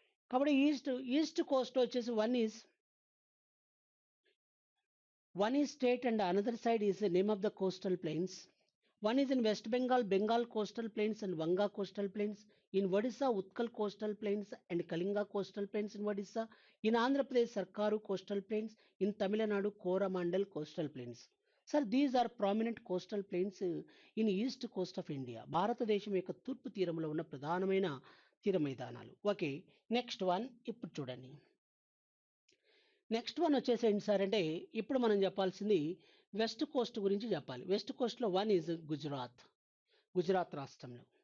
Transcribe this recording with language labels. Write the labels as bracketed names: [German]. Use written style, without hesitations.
[English] కాబట్టి east coast వచ్చేసి one is state and another side is the name of the coastal plains. One is in West Bengal, Bengal coastal plains and Vanga coastal plains. In Odisha, Utkal coastal plains and Kalinga coastal plains in Odisha. In Andhra Pradesh, Sarkaru coastal plains. In Tamil Nadu, Coromandel coastal plains. Sir, these are prominent coastal plains in east coast of India. [Telugu] భారతదేశం యొక్క తూర్పు తీరంలో ఉన్న ప్రధానమైన తీర మైదానాలు. Okay, next one ఇప్పుడు చూడండి. నెక్స్ట్ వన్ వచ్చేసి ఏంటి సార్ అంటే ఇప్పుడు మనం చెప్పాల్సింది వెస్ట్ కోస్ట్ గురించి చెప్పాలి. West కోస్ట్లో one is Gujarat, Gujarat రాష్ట్రంలో.